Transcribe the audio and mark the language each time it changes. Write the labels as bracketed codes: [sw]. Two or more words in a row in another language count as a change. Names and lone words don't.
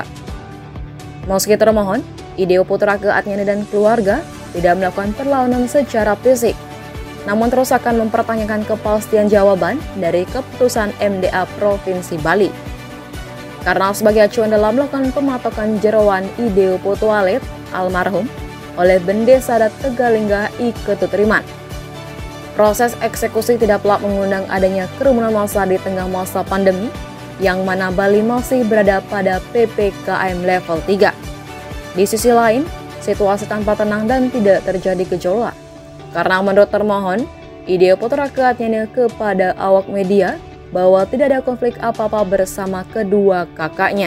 [id] Meski termohon, Ideo Putra Keatnyani dan keluarga tidak melakukan perlawanan secara fisik, namun terus akan mempertanyakan kepastian jawaban dari keputusan MDA Provinsi Bali. Karena sebagai acuan dalam melakukan pematokan jeroan Ideo Putra Alit almarhum oleh Bendesa Adat Tegalingga I Ketut Riman. Proses eksekusi tidak pula mengundang adanya kerumunan massa di tengah masa pandemi, yang mana Bali masih berada pada PPKM level 3. Di sisi lain, situasi tanpa tenang dan tidak terjadi gejolak. Karena menurut termohon, Ideo Putra Keatnyani kepada awak media bahwa tidak ada konflik apa-apa bersama kedua kakaknya.